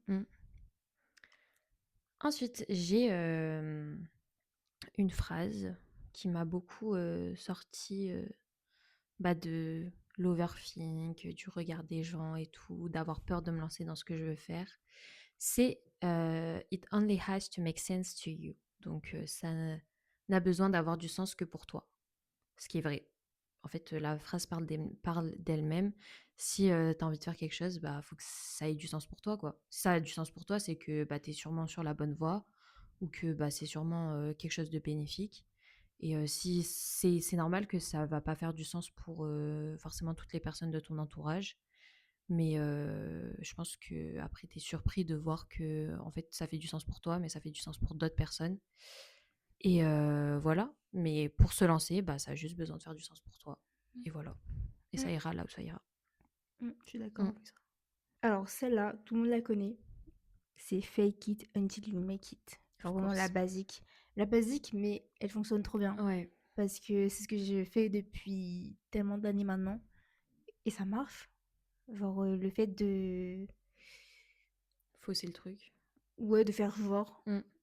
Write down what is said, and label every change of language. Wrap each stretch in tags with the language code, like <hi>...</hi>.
<fr>vrai. Mm. Ensuite, j'ai une phrase qui m'a beaucoup sorti bah, de l'overthink, du regard des gens et tout, d'avoir peur de me lancer dans ce que je veux faire. C'est</fr> <en>It only has to make sense to you.</en> <fr>Donc, ça n'a besoin d'avoir du sens que pour toi. Ce qui est vrai. En fait, la phrase parle d'elle-même. Si tu as envie de faire quelque chose, bah faut que ça ait du sens pour toi, quoi. Si ça a du sens pour toi, c'est que bah, tu es sûrement sur la bonne voie ou que bah, c'est sûrement quelque chose de bénéfique. Et si c'est normal que ça va pas faire du sens pour forcément toutes les personnes de ton entourage. Mais je pense que après tu es surpris de voir que en fait ça fait du sens pour toi, mais ça fait du sens pour d'autres personnes. Et voilà. Mais pour se lancer, bah, ça a juste besoin de faire du sens pour toi. Et voilà. Et ça Mm. ira là où ça ira. Je suis d'accord Mm. avec ça. Alors, celle-là, tout le monde la connaît. C'est</fr> <en>fake it until you make it.</en> <fr>Genre</fr> <en>Of</en> <fr>vraiment la</fr> <en>course.</en> <fr>basique. La basique, mais elle fonctionne trop bien. Ouais. Parce que c'est ce que je fais depuis tellement d'années maintenant. Et ça marche. Genre le fait de... Fausser le truc. Ouais, de faire genre Mm.</fr>